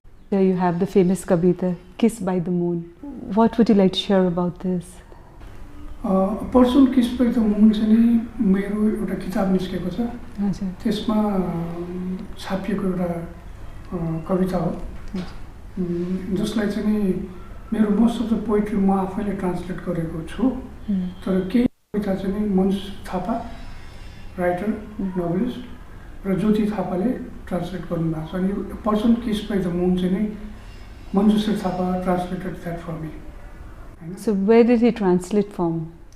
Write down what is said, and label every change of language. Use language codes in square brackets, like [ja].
[en] you have the famous kavita, Kiss by the Moon. What would you like to share about this? [ne] Person kiss by the moon चाहिँ नि मेरो एउटा किताब निस्केको छ हजुर त्यसमा छापिएको एउटा कविता हो जसलाई चाहिँ नि मेरो मोस्ट अफ द पोइट्री म आफैले ट्रान्सलेट गरेको छु तर केही कविता चाहिँ नि मन्जु थापा राइटर नोभलिस्ट र ज्योति थापाले ट्रान्सलेट गर्नुभएको छ अनि person kiss by the moon चाहिँ नि Manju Thapa [en] Translated that for me. So where did he translate from?